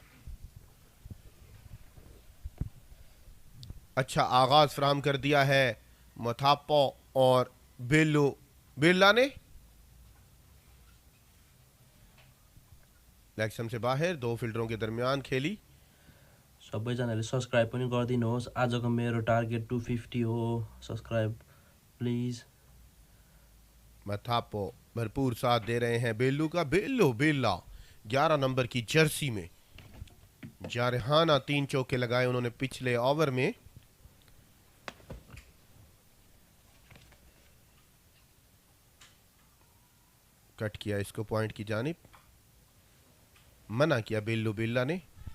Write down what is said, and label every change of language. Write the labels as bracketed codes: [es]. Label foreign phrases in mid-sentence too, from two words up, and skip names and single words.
[ur] اچھا آغاز فراہم کر دیا ہے متھاپو اور بلو بلا نے. [en] leg stump [ur] سے باہر 2 فیلڈروں کے درمیان کھیلی. [ne] सबैजनाले सब्सक्राइब पनि गरिदिनुहोस्। आजको मेरो टार्गेट 250 हो। [en] subscribe please. [ur] متھاپو بھرپور ساتھ دے رہے ہیں بلو کا. بلو بلا 11 نمبر کی جرسی میں جارحانہ 3 چوکے لگائے انہوں نے پچھلے اوور میں. کٹ کیا اس کو پوائنٹ کی جانب، منع کیا بلو بلا نے.